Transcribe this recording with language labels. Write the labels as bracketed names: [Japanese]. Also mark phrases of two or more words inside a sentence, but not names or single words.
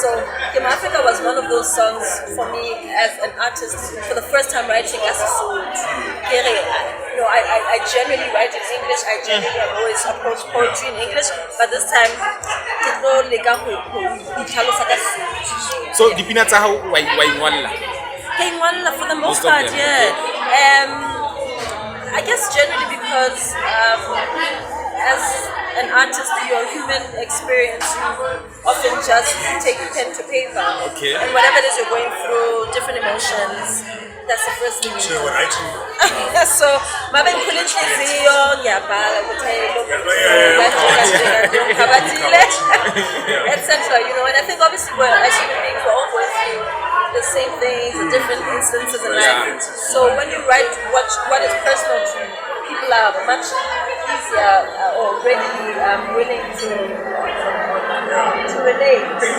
[English] So Kim Africa was one of those songs for me as an artist for the first time writing as a soul. I generally write in English. I generally have always approached poetry in English, but this time [Southern Sotho] so dipina tsa hao wa ingwalla [English] for the most part, yeah. I guess generally because as an artist, your human experience, you often just take pen to paper. Okay. And whatever it is you're going through, different emotions, that's the first thing you do. So, [Zulu] mabe ngikhule inhliziyo ngiyabhala ukuthi etc. [English] And I think obviously we're as human beings we're all going through the same things, the different instances in life. So when you write what is personal to you, people are much easier or readily willing to relate.